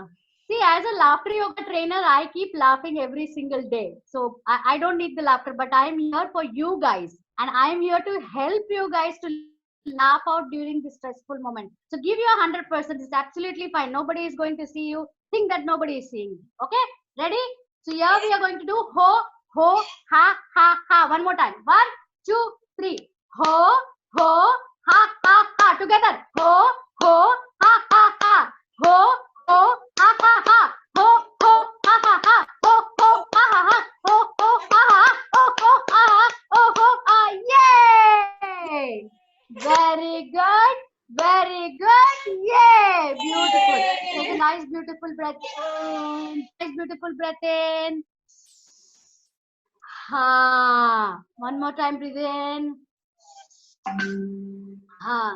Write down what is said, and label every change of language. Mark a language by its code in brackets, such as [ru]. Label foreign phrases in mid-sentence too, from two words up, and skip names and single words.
[en] See, as a laughter yoga trainer, I keep laughing every single day. So I don't need the laughter, but I am here for you guys. And I am here to help you guys to laugh out during this stressful moment. So give your 100%. It's absolutely fine. Nobody is going to see you. Think that nobody is seeing you. Okay? Ready? So here we are going to do ho, ho, ha, ha, ha. One more time. 1, 2, 3. Ho, ho, ha, ha, ha. Together. Ho, ho, ha, ha, ha. Ho, ho, ha, ha, ha. Ho, ho, ha, ha, ha. Ho, ho, ha, ha, ha. Ho, ho, ha, ha. Ho, ho, ha, ha. Ho, ho, ha. Yay! Very good. Very good. Yay! Beautiful. Take a nice, beautiful breath in. Nice, beautiful breath in. Ha. One more time, breathe in. Ha.